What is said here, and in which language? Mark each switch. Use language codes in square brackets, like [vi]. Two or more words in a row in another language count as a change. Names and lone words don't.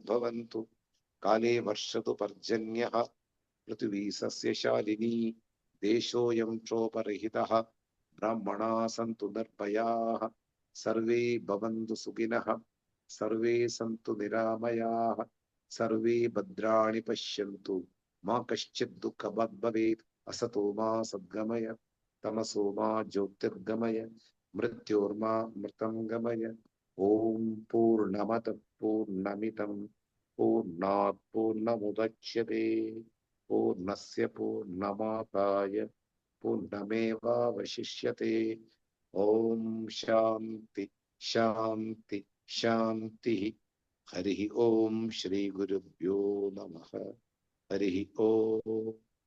[sa] भवन्तु काले वर्षतु पर्जन्यः पृथ्वी सस्य शालिनी देशोऽयं क्षोभरहितः ब्राह्मणाः सन्तु निर्भयाः सर्वे भवन्तु सुखिनः सर्वे सन्तु निरामयाः सर्वे भद्राणि पश्यन्तु मा कश्चिद् दुःखभाग् भवेत् असतो मा सद्गमय तमसो मा ज्योतिर्गमय मृत्योर्मा अमृतं गमय ॐ पूर्णमदः पूर्णमिदं പൂർണ്ണാത് പൂർണ്ണമുദച്യതേ പൂർണ്ണസ്യ പൂർണ്ണമാദായ പൂർണ്ണമേവാവശിഷ്യതേ. ഓം ശാന്തി ശാന്തി ശാന്തി. ഹരി ഓം. ശ്രീ ഗുരുഭ്യോ നമഃ. ഹരി ഓം.